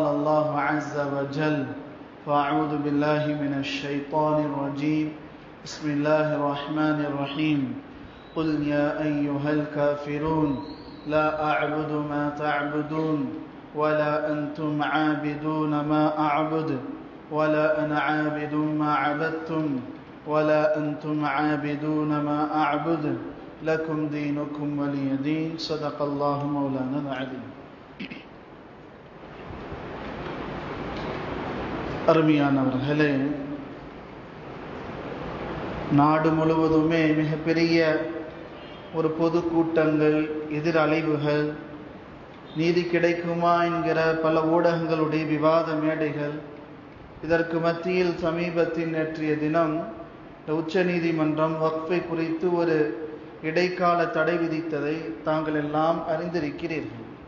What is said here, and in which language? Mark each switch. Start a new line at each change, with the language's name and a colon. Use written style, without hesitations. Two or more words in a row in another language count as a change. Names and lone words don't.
Arabic: الله عز وجل فأعوذ بالله من الشيطان الرجيم بسم الله الرحمن الرحيم قل يا أيها الكافرون لا أعبد ما تعبدون ولا أنتم عابدون ما أعبد ولا أنا عابد ما عبدتم ولا أنتم عابدون ما أعبد لكم دينكم ولي دين صدق الله مولانا العظيم.
Tamil: அருமையானவர்களே, நாடு முழுவதுமே மிகப்பெரிய ஒரு பொதுக்கூட்டங்கள், எதிரலைவுகள், நீதி கிடைக்குமா என்கிற பல ஊடகங்களுடைய விவாத மேடைகள், இதற்கு மத்தியில் சமீபத்தில் நேற்றைய தினம் உச்ச நீதிமன்றம் வக்ஃபை குறித்து ஒரு இடைக்கால தடை விதித்ததை தாங்கள் எல்லாம் அறிந்திருக்கிறீர்கள்.